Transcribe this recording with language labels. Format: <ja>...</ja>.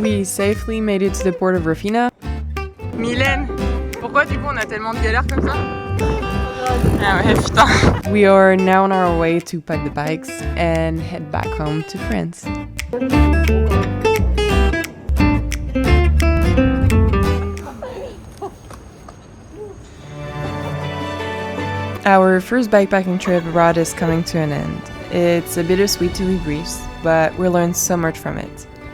<en>We safely made it to the port of Rafina.</en> <fr>Mylène, pourquoi du coup on a tellement de galères comme ça? Ah ouais, putain.</fr> <en>We are now on our way to pack the bikes and head back home to France. Our first bikepacking trip abroad is coming to an end. It's a bittersweet to leave Greece, but we learned so much from it.</en>